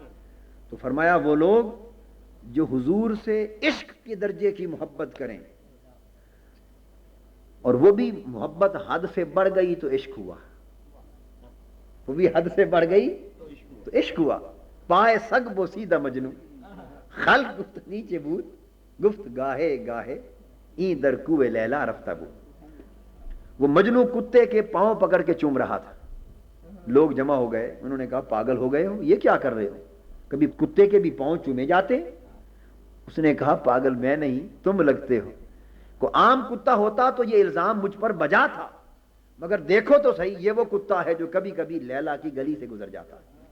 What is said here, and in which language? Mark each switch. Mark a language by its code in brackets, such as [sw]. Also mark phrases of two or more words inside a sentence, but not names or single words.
[ur] تو فرمایا وہ لوگ جو حضور سے عشق کے درجے کی محبت کریں، اور وہ بھی محبت حد سے بڑھ گئی تو عشق ہوا، وہ بھی حد سے بڑھ گئی تو عشق ہوا. [fa] پائے سگ بوسیدہ مجنو خلق گفت نیچے بود گفت گاہے گاہے این در کوئے لیلا رفتہ بود. [ur] وہ مجنو کتے کے پاؤں پکڑ کے چوم رہا تھا. لوگ جمع ہو گئے، انہوں نے کہا پاگل ہو گئے ہو، یہ کیا کر رہے ہو؟ کبھی کتے کے بھی پاؤں چومے جاتے؟ اس نے کہا پاگل میں نہیں، تم لگتے ہو. کو عام کتا ہوتا تو یہ الزام مجھ پر بجا تھا، مگر دیکھو تو صحیح یہ وہ کتا ہے جو کبھی کبھی لیلا کی گلی سے گزر جاتا ہے.